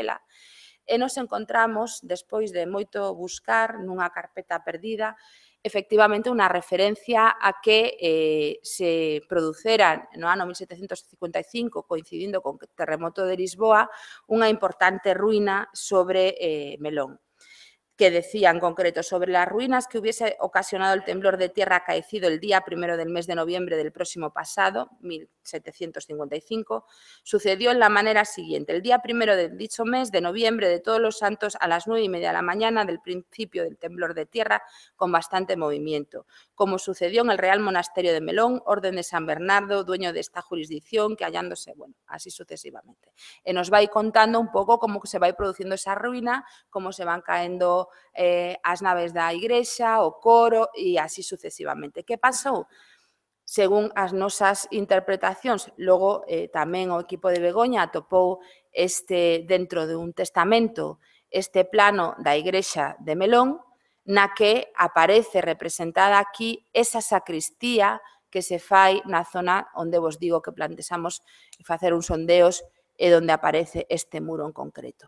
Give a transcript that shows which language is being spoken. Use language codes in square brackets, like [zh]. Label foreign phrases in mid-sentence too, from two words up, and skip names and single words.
[gl] de Compostela, e nos encontramos, despois de moito buscar nunha carpeta perdida, efectivamente unha referencia a que se produceran no ano 1755, coincidindo con o terremoto de Lisboa, unha importante ruína sobre Melón, que decía en concreto [es] sobre las ruinas que hubiese ocasionado el temblor de tierra acaecido el día 1 del mes de noviembre del próximo pasado, 1755, sucedió en la manera siguiente. El día 1 de dicho mes de noviembre de Todos los Santos a las 9:30 de la mañana del principio del temblor de tierra con bastante movimiento, como sucedió en el Real Monasterio de Melón, orden de San Bernardo, dueño de esta jurisdicción, que hallándose, bueno, así sucesivamente. [gl] Nos vai contando un pouco como se vai producindo esa ruína, como se van caendo as naves da igrexa, o coro e así sucesivamente. Que pasou? Según as nosas interpretacións, logo tamén o equipo de Begoña atopou dentro dun testamento este plano da igrexa de Melón, na que aparece representada aquí esa sacristía que se fai na zona onde vos digo que plantexamos facer uns sondeos e onde aparece este muro en concreto.